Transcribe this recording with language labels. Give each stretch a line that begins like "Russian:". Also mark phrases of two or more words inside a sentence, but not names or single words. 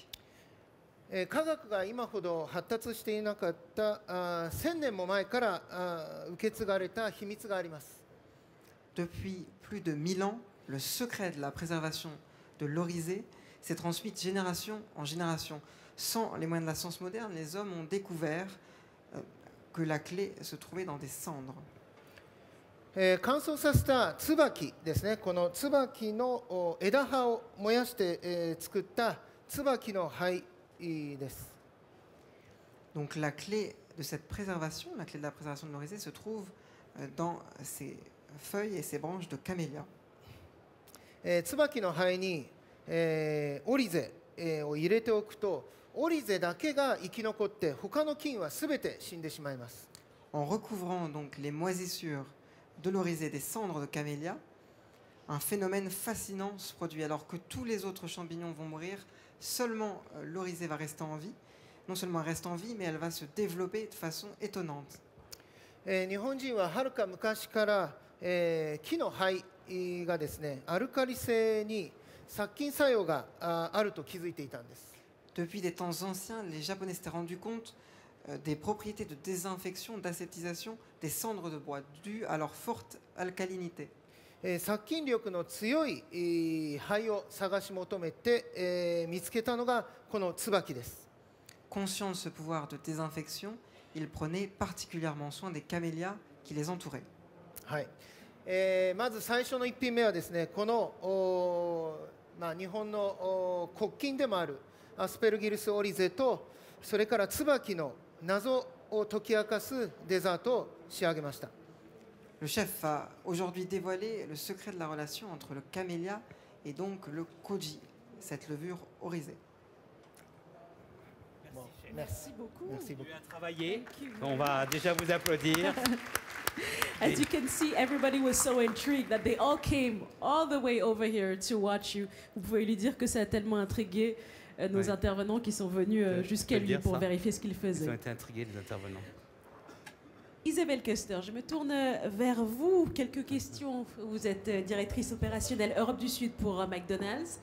Japanese: 科学が今ほど発達していなかった1000年も前から受け継がれた秘密があります。
French: Depuis plus de 1000 ans, le secret de la préservation de l'orisé s'est transmis de génération en génération. Sans les moyens de la science moderne, les hommes ont découvert que la clé se trouvait dans des cendres.
Japanese: 乾燥させた椿ですね。この椿の枝葉を燃やして、作った椿の灰です。
French: Donc la clé de cette préservation, la clé de la préservation de l'orisé se trouve dans ces feuilles et ces branches de camélia.
Japanese: 椿の灰に、オリゼ、を入れておくと、オリゼだけが生き残って他の菌はすべて死んでしまいます。
French: En recouvrant donc les moisissures de l'orisé des cendres de camélia, un phénomène fascinant se produit. Alors que tous les autres champignons vont mourir, seulement l'orisé va rester en vie. Non seulement elle reste en vie, mais elle va se développer de façon étonnante.
Japanese: 日本人ははるか昔から、木の灰がですね、アルカリ性に殺菌作用があると気づいていたんです。
French: Depuis des temps anciens, les Japonais s'étaient rendus compte des propriétés de désinfection, d'aseptisation des cendres de bois dues à leur forte alcalinité.
Japanese: 殺菌力の強い灰を探し求めて、見つけたのがこの椿です。
French: Conscient de ce pouvoir de désinfection, il prenait particulièrement soin des camélias qui les entouraient.
Japanese: はい。まず最初の1品目はですね、この日本の国旗でもあるアスペルギルスオリゼと、それから椿の謎を解き明かすデザートを仕上げました。
French: Le chef va aujourd'hui dévoiler le secret de la relation entre le camélia et donc le koji, cette levure orisée. Merci beaucoup. Merci beaucoup. Bien travaillé. On va déjà vous applaudir.
English: As you can see, everybody was so intrigued that they all came all the way over here to watch you.
French: Vous pouvez lui dire que ça a tellement intrigué nos intervenants qui sont venus jusqu'à lui pour vérifier ce qu'il faisait. Ils ont été intrigués, les intervenants. Isabelle Kester, je me tourne vers vous. Quelques questions. Vous êtes directrice opérationnelle Europe du Sud pour McDonald's.